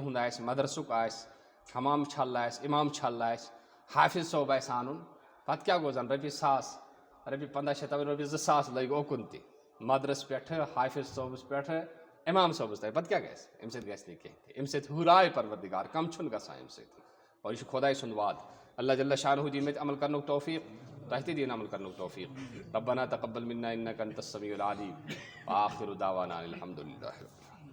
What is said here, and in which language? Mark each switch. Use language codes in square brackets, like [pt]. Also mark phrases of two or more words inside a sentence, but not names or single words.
[ks] مسجد ہُنٛد آسہِ مدرسُک آسہِ حمام چھل امام چھل حافظ صوب آن پتہ کیا گو زن ₹1,000 ₹1500 رۄپیہِ 2,000 لٔگۍ اوکُن تہِ مدرس پٮ۪ٹھٕ حافظ صوبس پٮ۪ٹھٕ امام صوبس تام پتہٕ کیٛاہ گژھِ اَمہِ سۭتۍ گژھِ نہٕ کینٛہہ تہِ اَمہِ سۭتۍ ہُرراے پروردگار کم چھُنہٕ گژھان اَمہِ سۭتۍ اور یہِ چھُ خۄداے سُنٛد وعدٕ اللہ جل شانہ دِیِن مےٚ تہِ عمل کرنُک توفیٖق تۄہہِ تہِ دِیِن عمل کرنُک توفیٖق [ar] ربنا تقبل منا انك انت السميع العليم وآخر دعوانا الحمد لله.